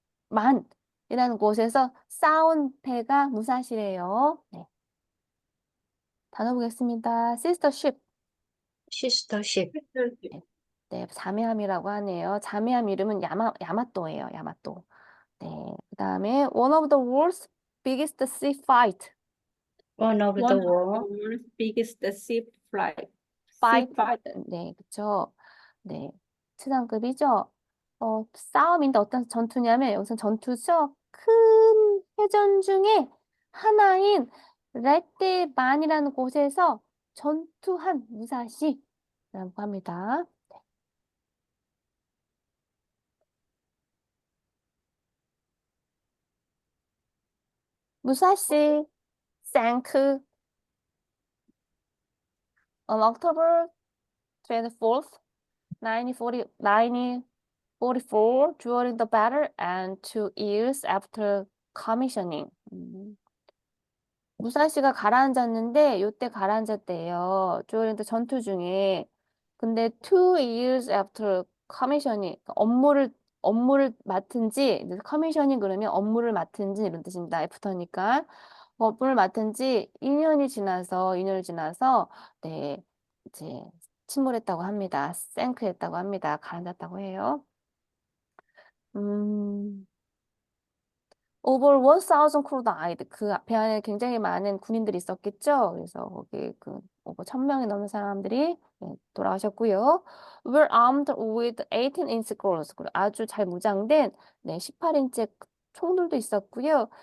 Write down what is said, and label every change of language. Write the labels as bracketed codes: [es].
[ko] 레이테만이라는 곳에서 싸운 배가 무사시래요. 네. 단어 보겠습니다. [en] sister ship. sister ship. [ko] 네, 자매함이라고 하네요. 자매함 이름은 야마토예요. 야마토. 네, 그 다음에 [en] one of the world's biggest sea fight. One of One the of the world. world's biggest sea fight. fight. [ko] 네, 그쵸. 네, 최상급이죠. 싸움인데 어떤 전투냐면 여기서 전투죠. 큰 해전 중에 하나인 레떼만이라는 곳에서 전투한 무사시라고 합니다. [en] 무사시 sank on October 24th, 1944 during the battle and 2 years after commissioning. [ko] 무사시가 가라앉았는데 요때 가라앉았대요. [en] during the [ko] 전투 중에. 근데 [en] 2 years after commissioning, [ko] 업무를 맡은 지, commissioning 그러면 업무를 맡은 지 이런 뜻입니다. 애프터니까. 업무를 맡은 지 2년이 지나서, 네, 이제 침몰했다고 합니다. 생크했다고 합니다. 가라앉았다고 해요. [en] over 1,000 crew died. [ko] 그 배 안에 굉장히 많은 군인들이 있었겠죠. 그래서 거기 over 1,000명이 넘는 사람들이 돌아가셨고요. [en] were armed with 18-inch guns. [ko] 그리고 아주 잘 무장된 18인치 총들도 있었고요.